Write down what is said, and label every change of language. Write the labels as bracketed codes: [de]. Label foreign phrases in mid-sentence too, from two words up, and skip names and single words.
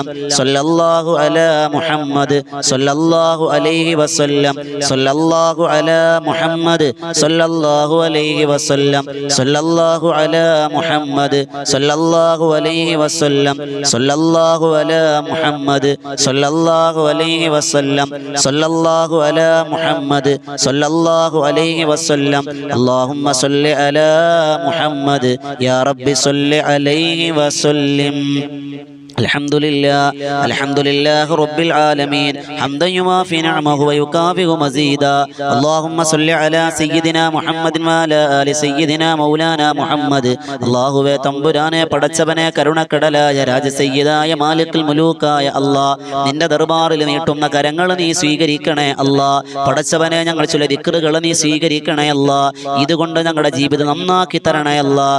[ar] صلى الله على محمد صلى الله عليه وسلم صلى الله على محمد صلى الله عليه وسلم صلى الله على محمد صلى الله عليه وسلم صلى الله على محمد صلى الله عليه وسلم صلى الله على محمد صلى الله عليه وسلم اللهم صل على محمد يا رب صل عليه وسلم الحمد لله رب العالمين حمدا يوافي نعمه ويكافئ مزيدا اللهم صل على سيدنا محمد وعلى آل سيدنا مولانا محمد [ml] അല്ലാഹുവേ തമ്പുരാനെ പടച്ചവനെ കരുണക്കടലായ രാജസയ്യിദായ മാലിക്കുൽ മുലൂക്കായ അല്ലാഹ് നിന്റെ ദർബാറിൽ നീട്ടുന്ന കരങ്ങൾ നീ സ്വീകരിക്കണേ അല്ലാഹ്. പടച്ചവനെ ഞങ്ങൾ ചില ദിക്റുകൾ നീ സ്വീകരിക്കണേ അല്ലാഹ്. ഇതുകൊണ്ട് ഞങ്ങളുടെ ജീവിതം നന്നാക്കി തരണേ അല്ലാഹ്.